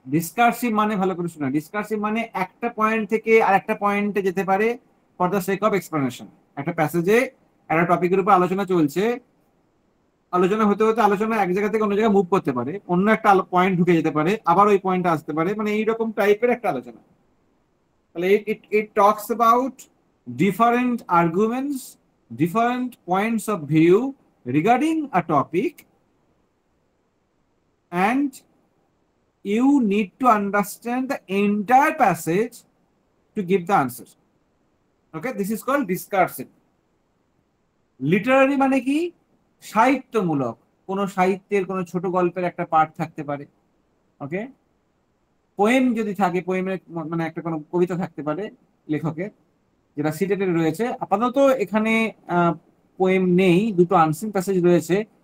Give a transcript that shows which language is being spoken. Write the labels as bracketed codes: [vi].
[bn] Discursive মানে, ভালো করে শোনা, ডিসকার্সিভ মানে একটা পয়েন্ট থেকে আর একটা পয়েন্টে যেতে পারে [en] For the sake of explanation. [bn] একটা প্যাসেজে একটা টপিকের উপর আলোচনা চলছে, আলোচনা হতে হতে আলোচনা এক জায়গা থেকে অন্য জায়গায় মুভ করতে পারে, অন্য একটা পয়েন্ট ঢুকে যেতে পারে, আবার ওই পয়েন্টে আসতে পারে, মানে এইরকম টাইপের একটা আলোচনা। [en] তাহলে it talks about different arguments, different points of view regarding a topic, and you need to understand the entire passage to give the answer. Okay, this is called discursive. [bn] Literary মানে কি? সাহিত্যমূলক, কোনো সাহিত্যের কোনো ছোট গল্পের একটা পার্ট থাকতে পারে। ওকে, পোয়েম যদি থাকে, পোয়েমের মানে একটা কোনো কবিতা থাকতে পারে লেখকের, যেটা সিটেটেড রয়েছে। আপাতত এখানে পোয়েম নেই, দুটো আনসিন প্যাসেজ রয়েছে।